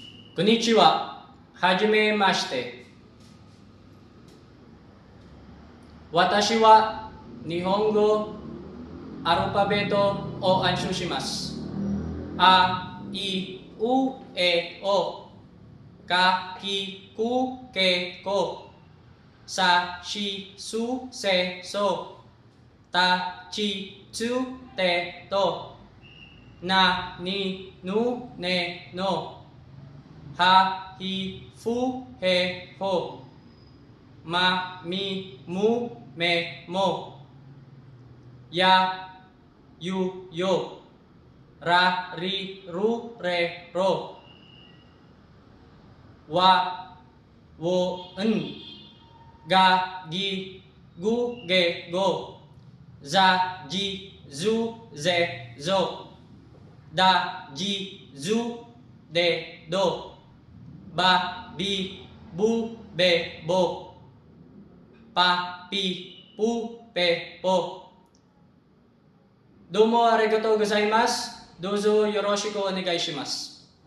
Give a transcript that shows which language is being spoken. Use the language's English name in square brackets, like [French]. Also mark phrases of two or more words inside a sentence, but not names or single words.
[Japanese] こんにちは。はじめまして. 私は日本語アルファベットを暗唱します. あ、い、う、え、お. か、き、く、け、こ. さ、し、す、せ、そ. た、ち、つ、て、と. な、に、ぬ、ね、の. は、ひ、ふ、へ、ほ. ま、み、む、め、も. や、ゆ、よ. ら、り、る、れ、ろ. Wa, を、ん. が、ぎ、ぐ、げ、ご. Za, じ、ず、ぜ、ぞ. だ、ぢ、づ、で、ど. ば、び、ぶ、べ、ぼ. ぱ、ぴ、ぷ、ぺ、ぽ. どうもありがとうございます。どうぞよろしくお願いします.